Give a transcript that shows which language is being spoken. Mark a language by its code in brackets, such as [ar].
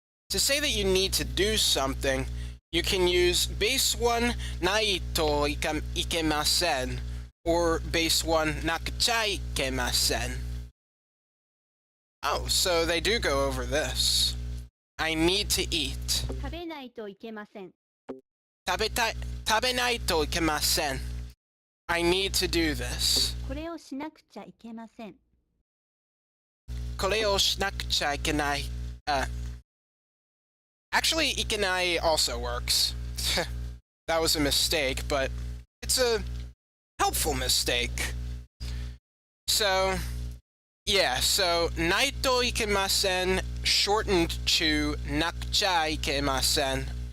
[en] To say that you need to do something, you can use base 1 ないといけません or base 1なくちゃいけません. Oh, so they do go over this. I need to eat. [ja] 食べないといけません食べないといけません. [en] I need to do this. [ja] これをしなくちゃいけませんこれをしなくちゃいけない. [en] Actually, ikenai also works. That was a mistake, but it's a helpful mistake. So, yeah, so naito ikemasen shortened to nakucha ikemasen.